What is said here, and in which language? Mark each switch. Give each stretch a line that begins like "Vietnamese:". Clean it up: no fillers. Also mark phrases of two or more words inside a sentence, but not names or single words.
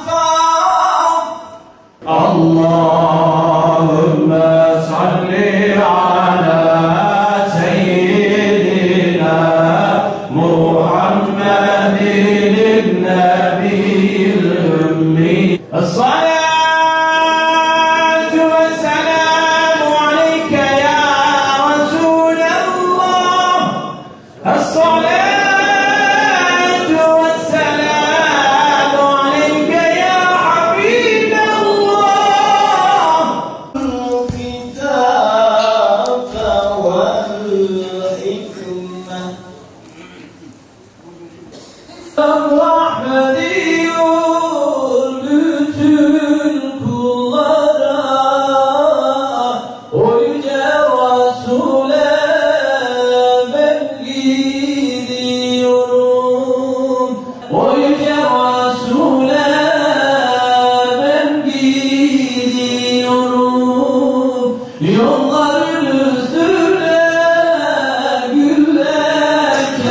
Arabic: اللهم صل على سيدنا محمد النبي الأمي. الصلاة والسلام عليك يا رسول الله الصلاة والسلام عليك يا حبيب الله الكتاب والحكمة الرحمن
Turkish: bütün kullara o yüce Resul'e ben gidiyorum o yüce Resul'e ben gidiyorum yolların üstüne güller